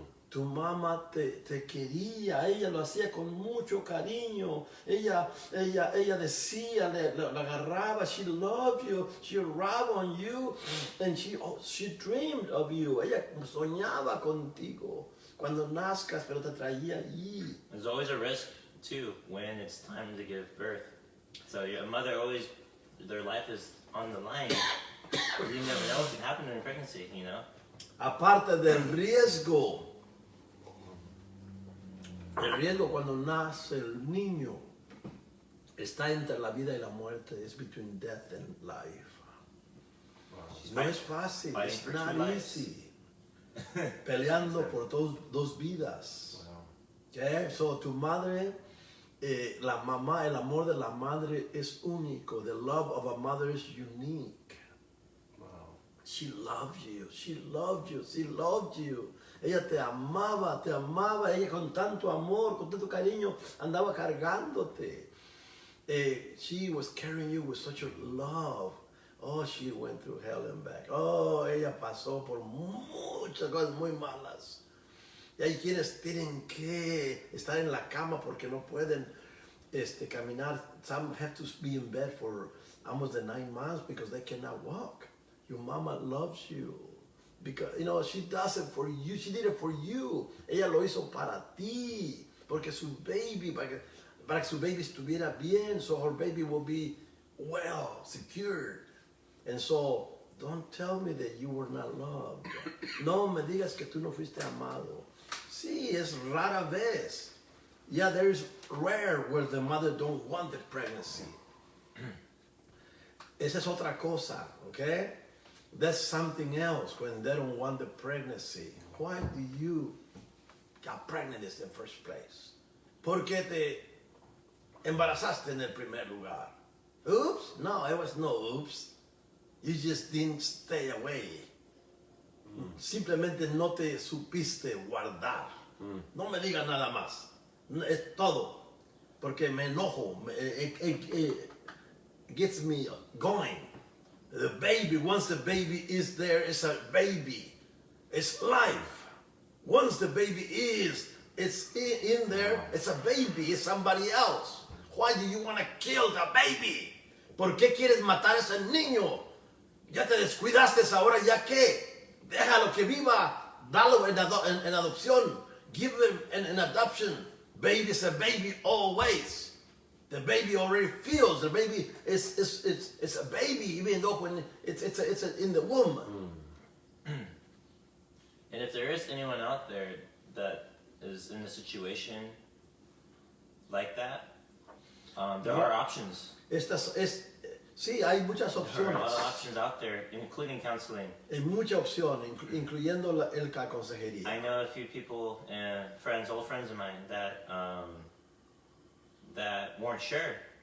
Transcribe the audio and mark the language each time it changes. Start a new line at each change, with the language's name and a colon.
Spanish: Tu mamá te quería, ella lo hacía con mucho cariño. Ella decía, la agarraba,
English: she loved you, she rubbed on you, and she dreamed of you.
Spanish: Ella soñaba contigo cuando nazcas, pero te traía allí.
English: There's always a risk too when it's time to give birth. So your mother always, their life is on the line. You never know what can happen in pregnancy, you know.
Spanish: Aparte del riesgo. El riesgo cuando nace el niño está entre la vida y la muerte.
English: Es between death and life.
Spanish: No es fácil.
English: It's not easy.
Spanish: Peleando por dos vidas. Okay? So tu madre, la mamá, el amor de la madre es único.
English: The love of a mother is unique. She loved you. She loved you. She loved you.
Spanish: Ella te amaba, ella con tanto amor, con tanto cariño, andaba cargándote.
English: She was carrying you with such a love. Oh, she went through hell and back.
Spanish: Oh, ella pasó por muchas cosas muy malas. Y hay quienes tienen que estar en la cama porque no pueden caminar.
English: Some have to be in bed for almost the 9 months because they cannot walk. Your mama loves you. Because, you know, she does it for you. She did it for you. Ella lo hizo para ti. Porque su baby, para que su baby estuviera bien. So her baby will be well, secured. And so, don't tell me that you were not loved.
Spanish: No me digas que tú no fuiste amado. Sí, es rara vez.
English: Yeah, there is rare where the mother don't want the pregnancy.
Spanish: Esa es otra cosa, okay?
English: That's something else when they don't want the pregnancy. Why do you get pregnant in the first place?
Spanish: ¿Por qué te embarazaste en el primer lugar?
English: Oops? No, it was no oops. You just didn't stay away.
Spanish: Simplemente no te supiste guardar. No me digas nada más. Es todo. Porque me enojo.
English: It gets me going. The baby, once the baby is there, it's a baby. It's life. Once the baby is It's in there. It's a baby. It's somebody else. Why do you want to kill the baby?
Spanish: ¿Por qué quieres matar a ese niño? Ya te descuidaste ahora, ¿ya qué? Déjalo que viva. Dalo en adopción.
English: Give him an adoption. Baby is a baby always. The baby already feels. The baby it's a baby even though when it's in the womb. And if there is anyone out there that is in a situation like that, there are options.
Spanish: Sí, hay muchas
English: There are a
Spanish: opciones.
English: lot of options out there, including counseling.
Spanish: Hay mucha opción, incluyendo la consejería.
English: I know a few people and friends, old friends of mine, that that weren't sure.